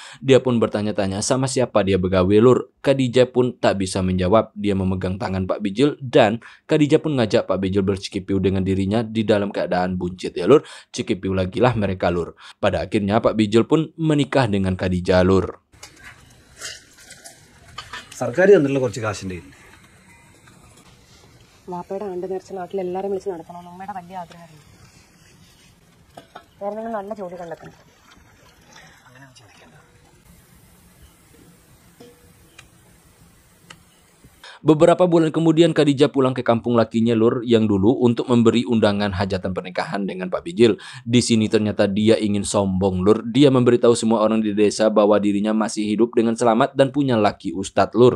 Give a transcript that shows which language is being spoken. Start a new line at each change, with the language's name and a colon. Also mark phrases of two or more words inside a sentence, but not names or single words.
Indonesian: Dia pun bertanya-tanya sama siapa dia begawe lur. Khadijah pun tak bisa menjawab. Dia memegang tangan Pak Bijil. Dan Khadijah pun ngajak Pak Bijil bercikipiu dengan dirinya di dalam keadaan buncit ya lur. Cikipiu lagi lah mereka lur. Pada akhirnya Pak Bijil pun menikah dengan Khadijah lur.
Malayalam: സർക്കാർ തന്നിട്ടുള്ള കുറച്ച് കാശുണ്ട് വാപ്പയുടെ ആണ്ട് നേർച്ച നാട്ടിൽ എല്ലാവരും വിളിച്ച് നടത്തണമെന്ന് ഉമ്മയുടെ വലിയ ആഗ്രഹമായിരുന്നു. വേറെ നിങ്ങൾ നല്ല ജോലി കണ്ടെത്തണം.
Indonesian: Beberapa bulan kemudian Khadijah pulang ke kampung lakinya Lur yang dulu untuk memberi undangan hajatan pernikahan dengan Pak Bijil. Di sini ternyata dia ingin sombong Lur. Dia memberitahu semua orang di desa bahwa dirinya masih hidup dengan selamat dan punya laki ustadz Lur.